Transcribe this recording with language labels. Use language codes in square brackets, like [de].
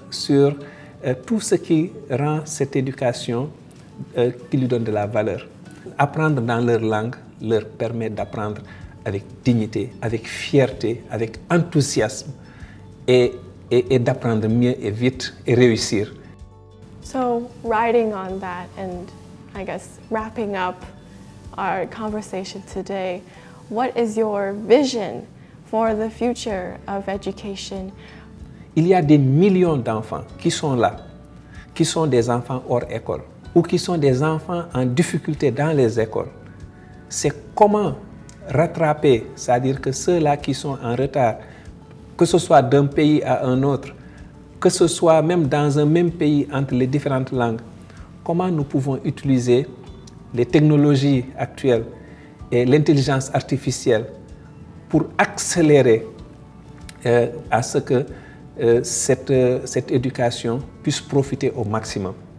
[fr] sur tout ce qui rend cette éducation qui lui donne de la valeur. Apprendre dans leur langue leur permet d'apprendre avec dignité, avec fierté, avec enthousiasme et d'apprendre mieux et vite et réussir. [en] So, riding on that and I guess wrapping up our conversation today, what is your vision for the future of education? [fr] Il y a des millions d'enfants qui sont là, qui sont des enfants hors école ou qui sont des enfants en difficulté dans les écoles. C'est comment rattraper, c'est-à-dire que ceux-là qui sont en retard, que ce soit d'un pays à un autre, que ce soit même dans un même pays entre les différentes langues, comment nous pouvons utiliser les technologies actuelles et l'intelligence artificielle pour accélérer à ce que cette éducation puisse profiter au maximum.